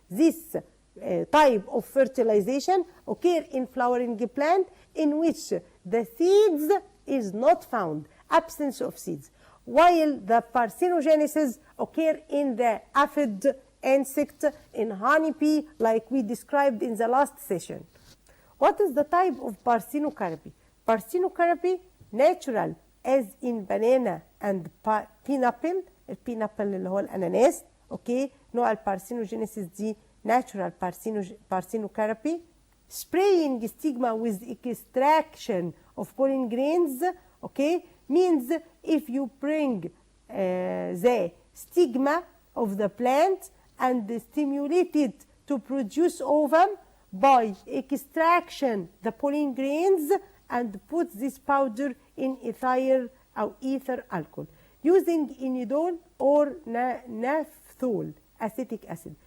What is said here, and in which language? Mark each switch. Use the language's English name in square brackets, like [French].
[English] This type of fertilization occur in flowering plant in which the seeds is not found, absence of seeds, while the parthenogenesis occur in the aphid insect, in honeybee, like we described in the last session. What is the type of parthenocarpy? Parthenocarpy, natural, as in banana and pineapple. [Arabic] البينابل اللي هو الأناناس، أوكي، نوع البارثينوجينيسيس دي natural parthenocarpy. [English] Spraying stigma with extraction of pollen grains, okay, means if you bring the stigma of the plant and stimulate it to produce ovum by extraction the pollen grains and put this powder in ethyl or ether alcohol using inidol or naphthol acetic acid.